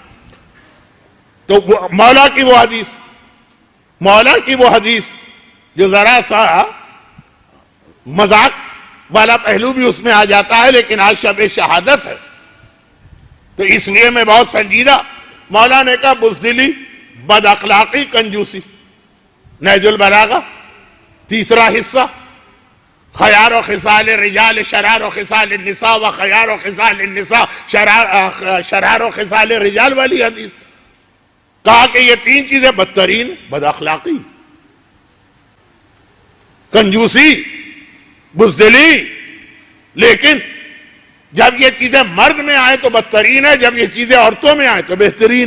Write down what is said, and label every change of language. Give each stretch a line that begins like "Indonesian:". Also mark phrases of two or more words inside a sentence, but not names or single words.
Urdu: تو مولا کی وہ حدیث جو ذرا سا مذاق والا پہلو بھی اس میں آ جاتا ہے، لیکن آج شب شہادت ہے تو اس لیے میں بہت سنجیدہ۔ مولا نے کہا بزدلی، بد اخلاقی، کنجوسی۔ نہج البلاغہ تیسرا حصہ،
Arabic: خیار و خصال رجال شرار و خصال النساء و خیار و خصال النساء شرار و خصال رجال
Urdu: والی حدیث، کہا کہ یہ تین چیزیں بدترین، بد اخلاقی، کنجوسی، بزدلی، لیکن جب یہ چیزیں مرد میں آئے تو بدترین ہے، جب یہ چیزیں عورتوں میں آئے تو بہترین ہے۔